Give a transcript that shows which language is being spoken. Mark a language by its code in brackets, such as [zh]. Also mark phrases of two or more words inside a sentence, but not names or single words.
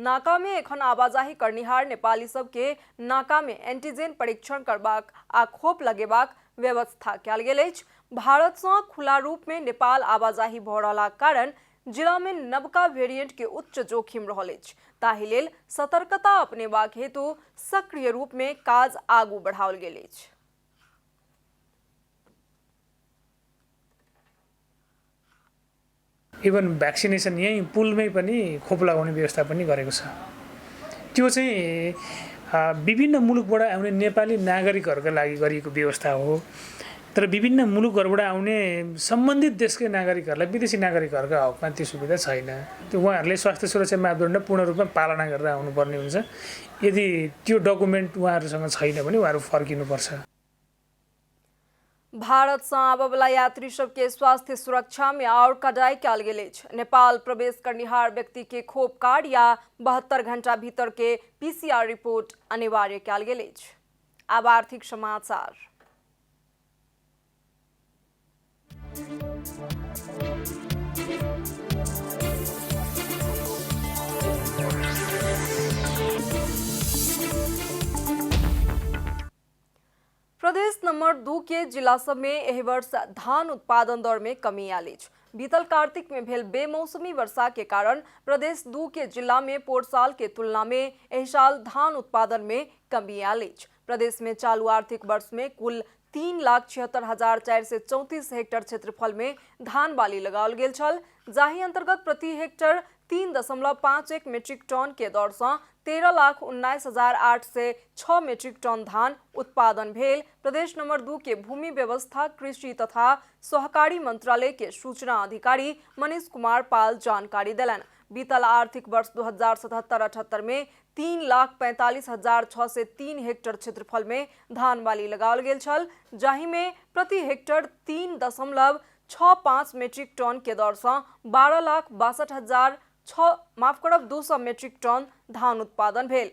[mai] नाका में एखन आवाजाही करनिहार नेपाली सब के नाका में एंटीजन परीक्षण करबाक आ खोप लगेबाक व्यवस्था कयल गेल अछि। भारत से खुला रूप में नेपाल आवाजाही भऽ रहलाक कारण जिला में नवका वेरिएंट के उच्च जोखिम रहल अछि। ताहि लेल सतर्कता अपनेबाक हेतु सक्रिय रूप में काज आगू बढ़ाओल गेल अछि। [en] even vaccination [ne] यही पुलमै पनि खोप लगाउने व्यवस्था पनि गरेको छ। त्यो चाहिँ विभिन्न मुलुकबाट आउने नेपाली नागरिकहरूका लागि गरिएको व्यवस्था हो। तर विभिन्न मुलुकहरूबाट आउने सम्बन्धित देशकै नागरिकहरूलाई विदेशी नागरिकहरूका हकमा त्यो सुविधा छैन। त्यो उहाँहरूले स्वास्थ्य सुरक्षा मापदण्ड पूर्ण रूपमा पालना गरेर आउनुपर्ने हुन्छ। यदि त्यो डकुमेन्ट उहाँहरूसँग छैन भने उहाँहरू फर्किनुपर्छ। [mai] भारत से आबय वाला यात्री सबके स्वास्थ्य सुरक्षा में और कड़ाई कयल गेल अछि। नेपाल प्रवेश करनिहार व्यक्ति के खोप कार्ड या 72 घंटा भीतर के PCR रिपोर्ट अनिवार्य कयल गेल अछि। अब आर्थिक समाचार। प्रदेश नंबर 2 के जिला सब में एहि वर्ष धान उत्पादन दर में कमी आयल अछि। बीतल कार्तिक में भेल बेमौसमी वर्षा के कारण प्रदेश 2 के जिला में पोर साल के तुलना में एहि साल धान उत्पादन में कमी आयल अछि। प्रदेश में चालू आर्थिक वर्ष में कुल 3,76,434 हेक्टेयर क्षेत्रफल में धान बाली लगाओल गेल छल, जाहि अंतर्गत प्रति हेक्टेयर 3.51 मीट्रिक टन के दर से 13,19,806 मीट्रिक टन धान उत्पादन भेल। प्रदेश नंबर 2 के भूमि व्यवस्था कृषि तथा सहकारी मंत्रालय के सूचना अधिकारी मनीष कुमार पाल जानकारी दिलन। बीतल आर्थिक वर्ष 2077-78 में 3,45,603 हेक्टेयर क्षेत्रफल में धान बाली लगाओल गेल छल, जाहि में प्रति हेक्टेयर 3.65 मीट्रिक टन के दर से 12,62,200 मीट्रिक टन धान उत्पादन भेल।